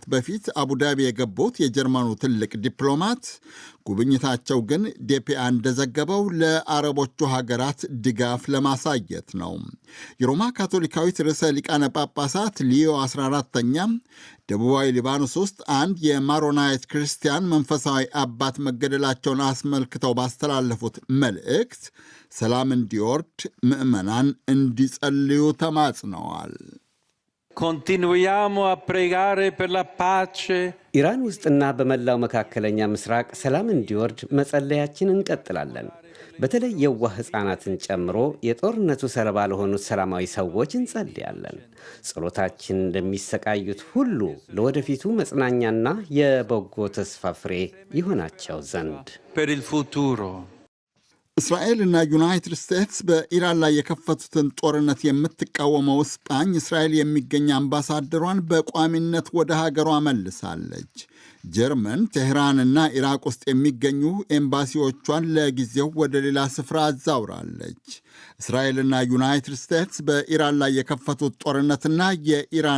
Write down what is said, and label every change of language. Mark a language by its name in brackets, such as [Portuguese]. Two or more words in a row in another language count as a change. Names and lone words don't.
[Amharic] በፊት አቡዳቢ የገቡት የጀርመኑ ትልቅ ዲፕሎማት ጉብኝታቸው ግን ዴፒአ እንደዘገበው ለአረቦቹ ሀገራት ድጋፍ ለማሳየት ነው። የሮማ ካቶሊካዊት ርዕሰ ሊቃነ ጳጳሳት ሊዮ 14ኛ ደቡባዊ ሊባኖስ ውስጥ አንድ የማሮናይት ክርስቲያን መንፈሳዊ አባት መገደላቸውን አስመልክተው ባስተላለፉት መልእክት ሰላም እንዲወርድ ምዕመናን እንዲጸልዩ ተማጽነዋል። [Italian] Continuiamo a pregare per la pace. [Amharic] ኢራን ውስጥና በመላው መካከለኛ ምስራቅ ሰላም እንዲወርድ መጸለያችን እንቀጥላለን። በተለይ የዋህ ሕፃናትን ጨምሮ የጦርነቱ ሰለባ ለሆኑት ሰላማዊ ሰዎች እንጸልያለን። ጸሎታችን እንደሚሰቃዩት ሁሉ ለወደፊቱ መጽናኛና የበጎ ተስፋ ፍሬ ይሆናቸው ዘንድ። [Italian] Per il futuro. [Amharic] እስራኤልና ዩናይትድ ስቴትስ በኢራን ላይ የከፈቱትን ጦርነት የምትቃወመው ስጳኝ እስራኤል የሚገኝ አምባሳደሯን በቋሚነት ወደ ሀገሯ መልሳለች። ጀርመን ቴህራንና ኢራቅ ውስጥ የሚገኙ ኤምባሲዎቿን ለጊዜው ወደ ሌላ ስፍራ አዛውራለች። እስራኤልና ዩናይትድ ስቴትስ በኢራን ላይ የከፈቱት ጦርነትና የኢራን